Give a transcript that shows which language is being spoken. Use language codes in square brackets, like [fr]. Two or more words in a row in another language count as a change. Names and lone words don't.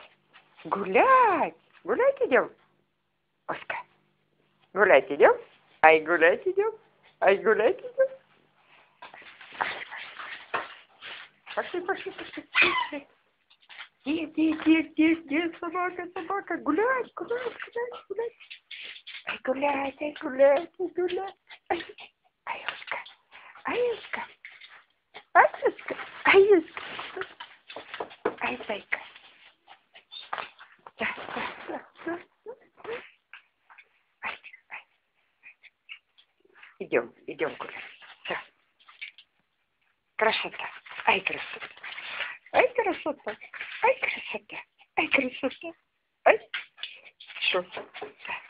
[ru] Гулять. Гулять идем. Оська. Гулять идем? Ай, гулять идем? Ай, гулять идем? Пошли, пошли, пошли, пошли. Где, собака, гулять, гулять, гулять, гулять. Ай, гулять, ай, гулять, ай, гулять. Ай, Оська, ай, Оська, ай, Оська, ай, Оська, ай, зайка. Да. Ай. Идем гулять. Все. Красота, ай, красота. Ай, красота, ай, красота, ай, красота, ай. Все.